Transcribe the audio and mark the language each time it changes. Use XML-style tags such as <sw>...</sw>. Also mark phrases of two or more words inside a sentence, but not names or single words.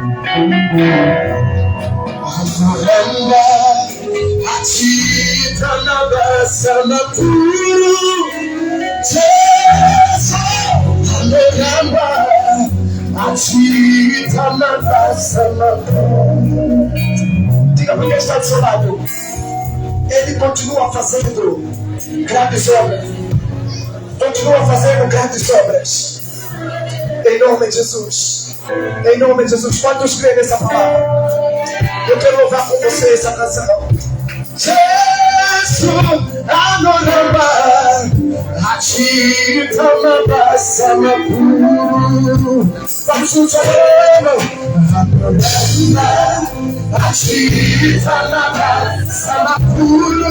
<sn>Anoramba achita nabasa makuru. Jesus, anoramba achita nabasa makuru.</sn> <pt>Diga para quem está do seu lado. Ele continua fazendo grandes obras. Continua fazendo grandes obras. Em nome de Jesus. Em nome de Jesus. Quantos creem nessa palavra? Eu quero louvar com você essa canção.</pt> <sn>Jesus, anoramba, achita nabasa makuru.</sn> <pt>Vamos juntos,</pt> <sn>anoramba, achita nabasa makuru.</sn>